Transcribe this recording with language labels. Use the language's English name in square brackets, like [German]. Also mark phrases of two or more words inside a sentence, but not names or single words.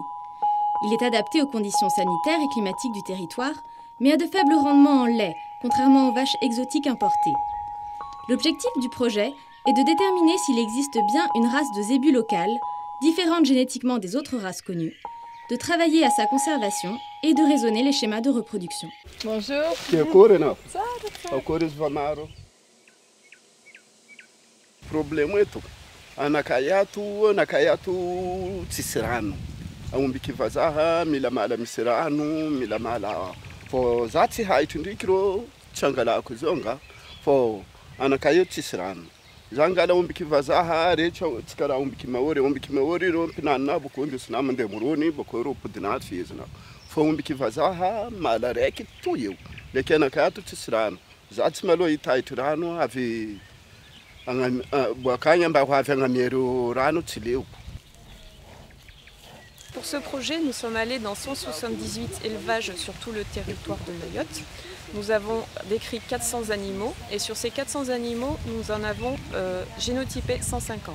[French] Il est adapté aux conditions sanitaires et climatiques du territoire, mais a de faibles rendements en lait, contrairement aux vaches exotiques importées. L'objectif du projet est de déterminer s'il existe bien une race de zébu locale, différente génétiquement des autres races connues, de travailler à sa conservation et de raisonner les schémas de reproduction. Bonjour. [Comorian] Problema wetu [Bushi] anakayatu tsisy rano aombiky vazaha mila mala misy rano mila mala fo za tsy haitry ndriky ro tsy angalako zao nga fo anakayo tsisy rano za ngala ombiky vazaha rehetra tsy karaha ombiky mahory ro mpinanina boko indesina mandeha morony boko ro podina fezina fo ombiky vazaha mala raiky to eo ndraiky anakayato tsisy rano za tsy maloha hitaitry rano avy [French] Pour ce projet, nous sommes allés dans 178 élevages sur tout le territoire de Mayotte. Nous avons décrit 400 animaux et sur ces 400 animaux, nous en avons génotypé 150.